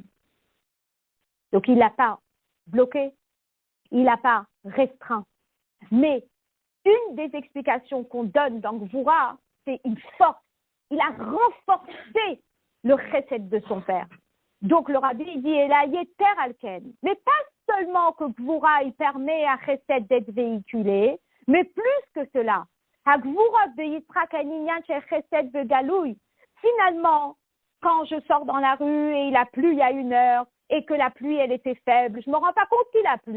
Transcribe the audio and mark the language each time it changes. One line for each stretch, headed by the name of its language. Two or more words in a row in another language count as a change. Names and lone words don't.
French: Donc, il ne l'a pas bloqué, il ne l'a pas restreint. Mais une des explications qu'on donne dans Gvura, c'est une force. Il a renforcé le Chesed de son père. Donc, le rabbi dit,
Hebrew: אלא יתר על כן.
French: Mais pas seulement que Gvura, il permet à Chesed d'être véhiculé, mais plus que cela. Finalement, quand je sors dans la rue et il a plu il y a 1 heure et que la pluie, elle était faible, je ne me rends pas compte qu'il a plu.